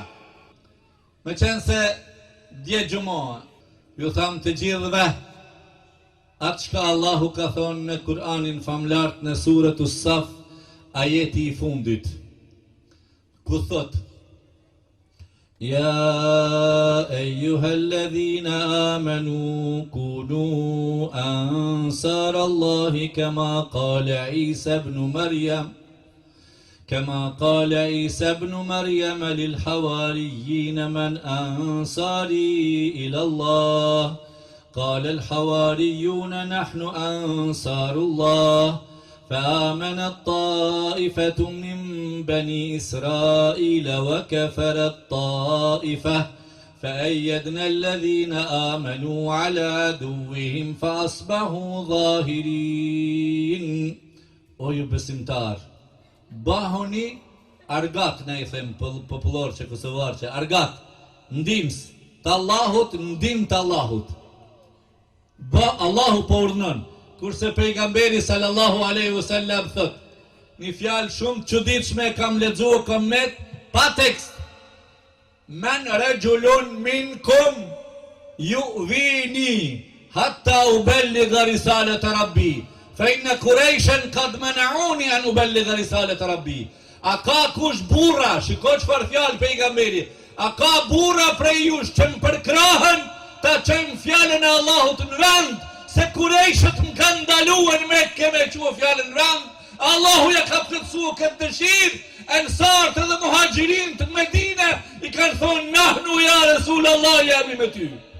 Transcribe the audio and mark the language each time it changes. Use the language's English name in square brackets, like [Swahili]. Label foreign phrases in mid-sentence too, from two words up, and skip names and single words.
[Albanian] Me qenë se dje gjumoha, ju tham të gjithëve, atë shka Allahu ka thonë në Kur'anin famlart në surët Us-Saf, ajeti i fundit, ku thot, [Arabic] يا أيها الذين آمنوا كونوا أنصار الله كما قال عيسى ابن Maryam كما قال عيسى ابن مريم للحواريين من أنصاري إلى الله قال الحواريون نحن أنصار الله فآمنت طائفة من بني إسرائيل وكفرت طائفة فأيدنا الذين آمنوا على عدوهم فأصبحوا ظاهرين. [Albanian] O ju besimtar, bahoni argat, ne I them popullor që kosovar që argat, ndimës të Allahut, ndim të Allahut. Allahu po urdhnon, kurse pejgamberi [Arabic] صلى الله عليه وسلم [Albanian] thot, një fjalë shumë të çuditshme kam lexuar komet pa tekst. [Arabic] من رجل منكم يؤويني حتى أبلغ رسالة ربي. فإن قريشا قد منعوني أن أبلغ رسالة ربي. [Albanian] A ka kush burra, shiko çfarë fjalë pejgamberi, a ka burra prej jush që më përkrahen ta çojmë fjalën e Allahut në vend, se kurejshët më kanë ndaluar me keme qua fjalën në vend, Allahu ja ka plotësuar këtë dëshirë, ensartë dhe muhaxhirin të Medine I kanë thonë [Arabic] نحن يا رسول الله [Albanian] jemi me ty.